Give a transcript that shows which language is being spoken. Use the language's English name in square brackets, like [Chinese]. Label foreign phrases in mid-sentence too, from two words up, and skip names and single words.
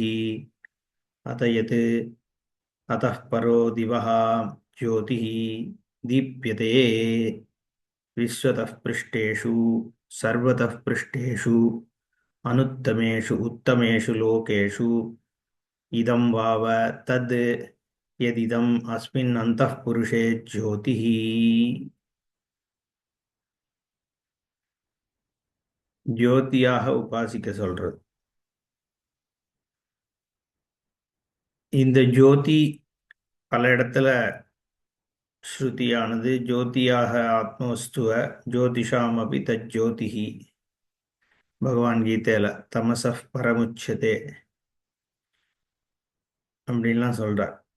[Sanskrit] अत यत् अतः परो दिवः ज्योतिः दीप्यते विश्वतः पृष्ठेषु सर्वतः पृष्ठेषु अनुत्तमेषु उत्तमेषु लोकेषु इदं वाव तद् यदिदम् अस्मिन् अन्तःपुरुषे ज्योतिः। [Tamil] ஜோதியாக உபாசிக்க சொல்றது. இந்த ஜோதி பல இடத்துல ஸ்ருதியானது ஜோதியாக ஆத்மவஸ்துவ [Sanskrit] ज्योतिषाम् अपि तज्ज्योतिः [Tamil] பகவான் கீதையில [Sanskrit] तमसः परमुच्यते [Tamil] அப்படின்லாம் சொல்றார்.